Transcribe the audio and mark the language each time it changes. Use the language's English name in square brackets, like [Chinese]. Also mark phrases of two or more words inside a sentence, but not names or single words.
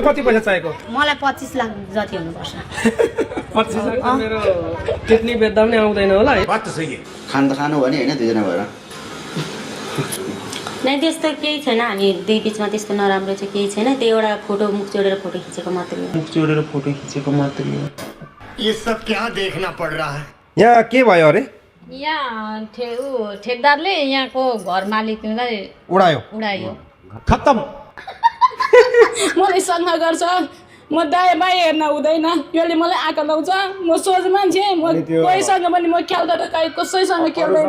[Nepali] मलाई 25 लाख जति हुनुपर्छ 25 मेरो किडनी बेच्दा पनि आउँदैन होला है। खान त खानु भने होइन दुईजना भएर नै त्यस्तो केही छैन हामी दुई बिचमा त्यस्तो नराम्रो चाहिँ केही छैन त्यो एउटा फोटो मुख जोडेर फोटो खिचेको मात्रै हो। मुख जोडेर फोटो खिचेको मात्रै हो। [Hindi] ये सब क्या देखना पड़ रहा है? [Nepali] यहाँ के भयो अरे यहाँ ठेकदारले यहाँको घर मालिकलाई उडायो। खत्तम। मलाई सल्लाह गर्छ, म दायाँ बायाँ हेर्न हुँदैन, यसले मलाई आँखा लाउँछ, म सोझ मान्छे, म कोहीसँग पनि म खेल्दैन, कहीँ कसैसँग खेल्दैन।